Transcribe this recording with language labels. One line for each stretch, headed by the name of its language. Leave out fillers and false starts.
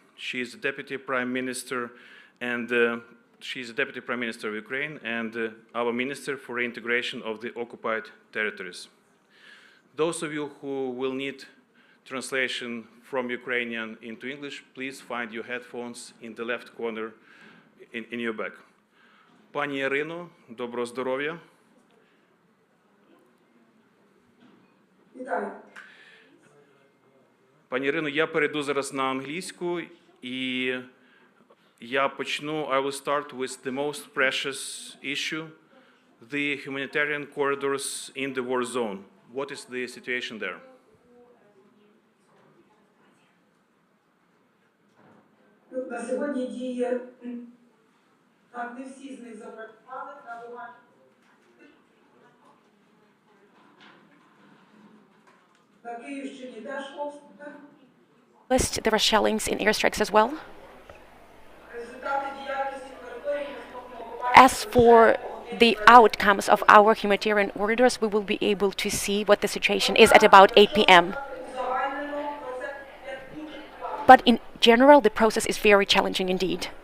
English: She is Deputy Prime Minister and she's the Deputy Prime Minister of Ukraine and our Minister for Reintegration of the occupied territories. Those of you who will need translation from Ukrainian into English, please find your headphones in the left corner in your bag.
Ukrainian: Пані Ірино, доброго здоров'я. Вітаю. Пані Ірино, я перейду зараз на англійську, і я почну,
English: I will start with the most precious issue, the humanitarian corridors in the war zone. What is the situation there?
Ukrainian: На сьогодні діє, так, не всі з них запрацювали, на Київщині теж обстріли.
English: There were shellings in airstrikes as well.
Ukrainian: Результати діяльності території наступного
English: As for the outcomes of our humanitarian corridors, we will be able to see what the situation is at about 8 p.m. But in general, the process is very challenging indeed.